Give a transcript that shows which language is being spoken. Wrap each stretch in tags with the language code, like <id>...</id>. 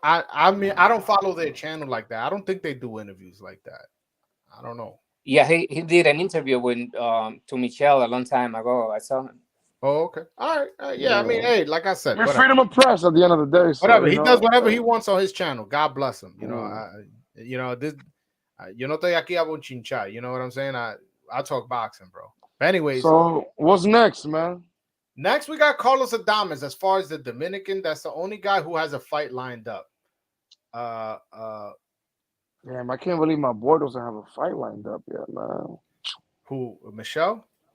<en>I don't follow their channel like that. I don't think they do interviews like that. I don't know. yeah, he did an interview with to Michelle a long time ago. I saw him. Oh, okay, all right. Yeah, I mean, Yeah. hey, like I said, We're whatever, freedom of press at the end of the day, so whatever. you He does know. whatever he wants on his channel. God bless him. Mm.</en> <es>This, yo no estoy aquí a bochinchar.</es> <en>You know what I'm saying? I talk boxing, bro. But anyways, So what's next, man? next we got Carlos Adames. As far as the Dominican, that's the only guy who has a fight lined up. Uh, uh, Damn, I can't believe my boy doesn't have a fight lined up yet, man. who? Michelle?</en>